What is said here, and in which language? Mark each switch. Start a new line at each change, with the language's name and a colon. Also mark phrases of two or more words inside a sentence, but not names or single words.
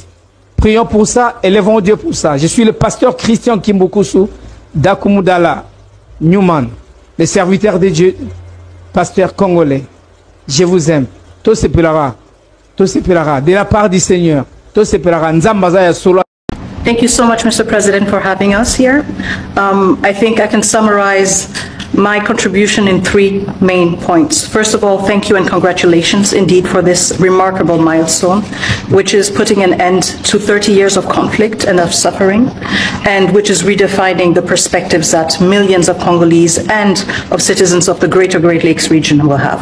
French: Prions pour ça, élevons Dieu pour ça. Je suis le pasteur Christian Kimbokoso d'Akumudala, Newman, le serviteur de Dieu. pasteur congolais, je vous aime. Tout se pèlera. Tout se pèlera. De la part du Seigneur. Tout se pèlera.
Lingala: Nzambaza ya solo.
English: Thank you so much, Mr. President, for having us here. I think I can summarize my contribution in 3 main points. First of all, thank you and congratulations indeed for this remarkable milestone, which is putting an end to 30 years of conflict and of suffering, and which is redefining the perspectives that millions of Congolese and of citizens of the greater Great Lakes region will have.